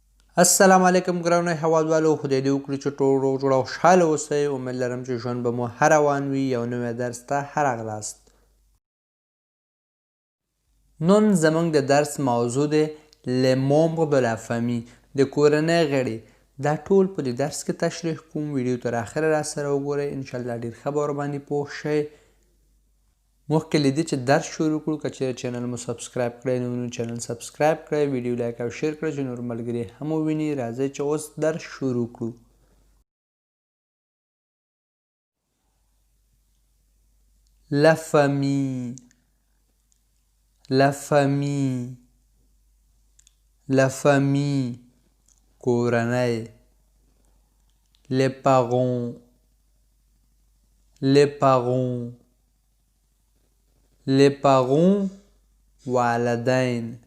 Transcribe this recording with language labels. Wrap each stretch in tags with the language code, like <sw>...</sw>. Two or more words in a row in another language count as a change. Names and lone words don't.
<ps>السلام علیکم ګرانو هیوادوالو، خدای دې وکړي چې ټول روغ جوړ او خوشحاله اوسئ. امید لرم چې ژوند به مو ښه روان وي. یو نوی درس ته ښه راغلاست. نن زموږ د درس موضوع دی</ps> <fr>les membres de la famille،</fr> <ps>د کورنۍ غړي. دا ټول په دې درس کې تشریح کوم. ویډیو تر اخره راسره وګورئ، انشاءالله ډېر ښه به ورباندې پوه شئ. مخکې له دې چې درس شروع کړو، که چیرې چینل مو سبسکرایب کړی نه وي نو چینل سبسکرایب کړئ، ویډیو لایک او شیر کړئ چې نور ملګري هم وویني. راځئ چې اوس درس شروع کړو.</ps> <fr>La famille، la famille، la famille، کورنۍ. les parents، les parents، les parents، والدین.</fr>